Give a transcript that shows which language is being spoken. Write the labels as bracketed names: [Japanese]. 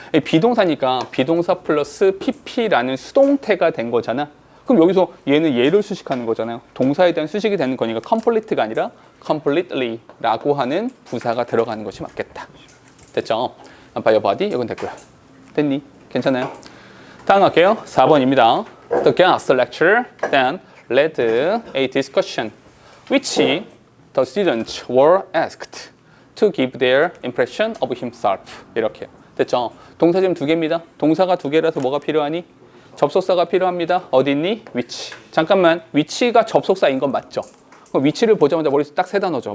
[Korean] 비동사니까 비동사 플러스 pp라는 수동태가 된 거잖아. 그럼 여기서 얘는 얘를 수식하는 거잖아요. 동사에 대한 수식이 되는 거니까 complete가 아니라 completely라고 하는 부사가 들어가는 것이 맞겠다. 됐죠? [English] by your body, [Korean] 이건 됐고요. 됐니? 괜찮아요? 다음 갈게요. 4번입니다. [English] The guest lecturer then led a discussion which the students were asked to give their impression of himself. [Korean] 이렇게 됐죠? 동사 지금 두 개입니다. 동사가 두 개라서 뭐가 필요하니? 접속사가 필요합니다. 어디 있니? which. 잠깐만, which가 접속사인 건 맞죠? 그럼 which를 보자마자 머릿속에 딱 세 단어죠.